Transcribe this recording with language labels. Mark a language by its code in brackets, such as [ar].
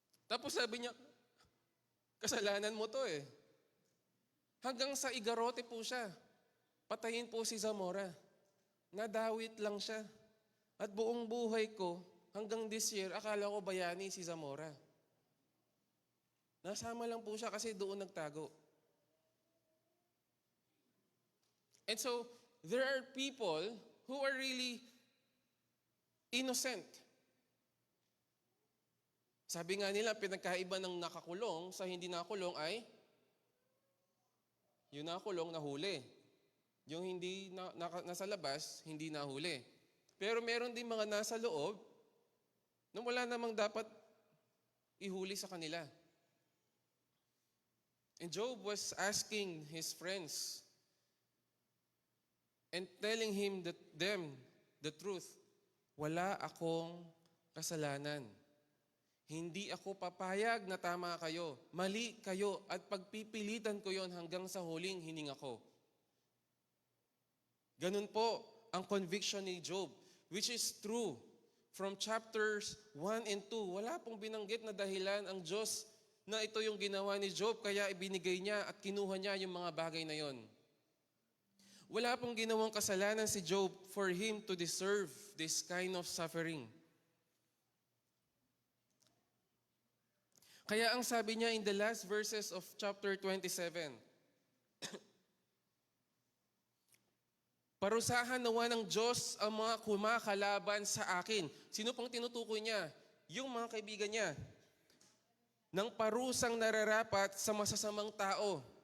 [tl] Tapos sabi niya, kasalanan mo to eh. Hanggang sa igarote po siya. Patayin po si Zamora. Nadawit lang siya. At buong buhay ko, hanggang this year, akala ko bayani si Zamora. Nasama lang po siya kasi doon nagtago. [en] And so, there are people who are really innocent. [tl] Sabi nga nila, pinagkaiba ng nakakulong sa hindi nakakulong ay yung nakakulong nahuli. Yung hindi nasa labas, hindi nahuli. Pero meron din mga nasa loob na wala namang dapat ihuli sa kanila. [en] And Job was asking his friends and telling them the truth. [tl] Wala akong kasalanan. Hindi ako papayag na tama kayo. Mali kayo at pagpipilitan ko yon hanggang sa huling hininga ko. Ganun po ang conviction ni Job, which is true. From chapters 1 and 2, wala pong binanggit na dahilan ang Diyos na ito yung ginawa ni Job, kaya ibinigay niya at kinuha niya yung mga bagay na yon. [en] Wala pong ginawang kasalanan si Job for him to deserve this kind of suffering. [tl] Kaya ang sabi niya in the last verses of chapter 27, parusahan nawa ng Diyos ang mga kumakalaban sa akin. Sino pang tinutukoy niya? Yung mga kaibigan niya. Ng parusang nararapat sa masasamang tao.